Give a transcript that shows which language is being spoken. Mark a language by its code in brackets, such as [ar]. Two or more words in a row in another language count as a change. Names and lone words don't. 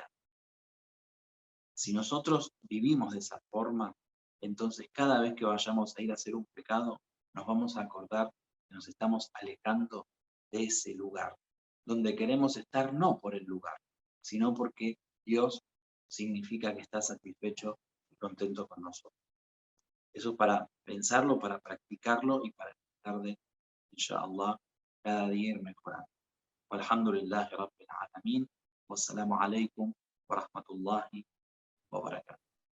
[es] Si nosotros vivimos de esa forma, entonces cada vez que vayamos a ir a hacer un pecado, nos vamos a acordar que nos estamos alejando de ese lugar, donde queremos estar no por el lugar, sino porque Dios significa que está satisfecho y contento con nosotros. Eso es para pensarlo, para practicarlo y para tratar de, inshallah, cada día ir mejorando. [ar] والحمد لله رب العالمين. والسلام عليكم ورحمة الله وبركاته.